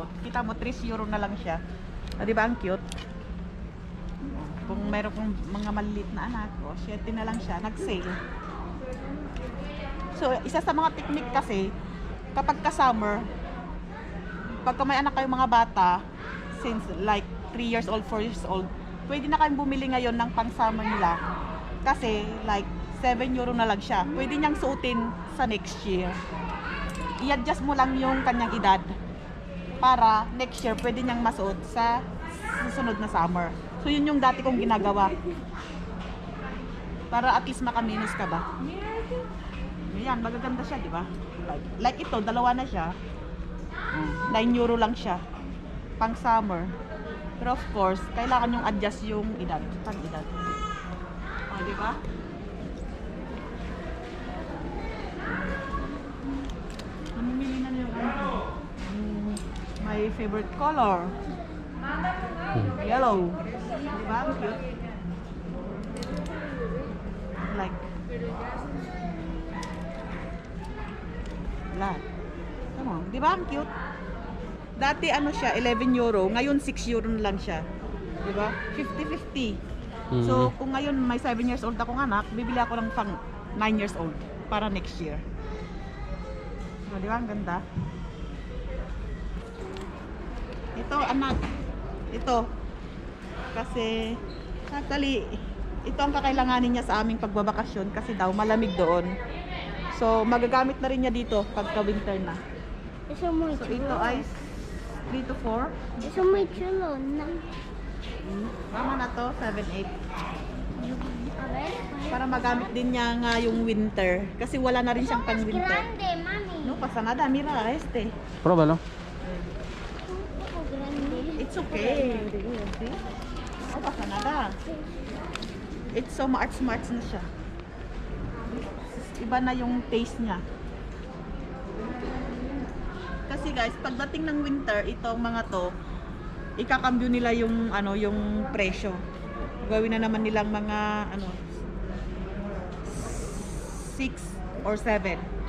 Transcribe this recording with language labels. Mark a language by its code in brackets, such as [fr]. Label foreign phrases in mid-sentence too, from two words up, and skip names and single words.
[tl] Kita mo, 3 euro na lang siya. Di ba ang cute? Kung mayroon kong mga maliliit na anak, 7 na lang siya. Nag-sale. So, isa sa mga technique kasi, kapag ka-summer, pagka may anak kayong mga bata, [en] since like 3 years old, 4 years old, [tl] pwede na kayong bumili ngayon ng pang-summer nila. Kasi, like, 7 euro na lang siya. Pwede niyang suotin sa [en] next year. [tl] I-adjust mo lang yung kanyang edad para [en] next year [tl] pwede niyang masuot sa susunod na summer. So yun yung dati kong ginagawa para [en] at least [tl] makaminos ka ba. Yan, magaganda siya, di ba? Like ito, dalawa na siya. 9 euro lang siya pang summer. Pero [en] of course, [tl] kailangan yung adjust yung edad, pang edad. Di ba? Namimili na yung [en] my favorite color. Yellow. Diba? Cute. [tl] Like lahat. Tama. Diba? Ang cute. Dati siya, 11 euro. Ngayon 6 euro na lang siya. Diba? 50-50. So, kung ngayon may 7 [en] years old [tl] akong anak, bibili ako ng pang 9 [en] years old [tl] para [en] next year. [tl] So, diba? Ang ganda. Ito, anak. Ito. Kasi, actually, ito ang kakailanganin niya sa aming pagbabakasyon kasi daw malamig doon. So, magagamit na rin niya dito pagka winter na. So, ito ay 3 to 4. [es] Eso muy chulo. [tl] Tama na to, 7-8. [es] A ver. [tl] Para magamit din niya nga yung winter. Kasi wala na rin siyang pang winter. [es] Grande, mami. No, pasa nada. Mira, Pruébalo. Un poco grande. [en] It's okay. [es] No, pasa nada. [en] It's so smart [tl] na siya. Iba na yung taste niya. Kasi guys, pagdating ng winter, itong mga to, ikakambyo nila yung yung presyo. Gawin na naman nilang mga 6 or 7.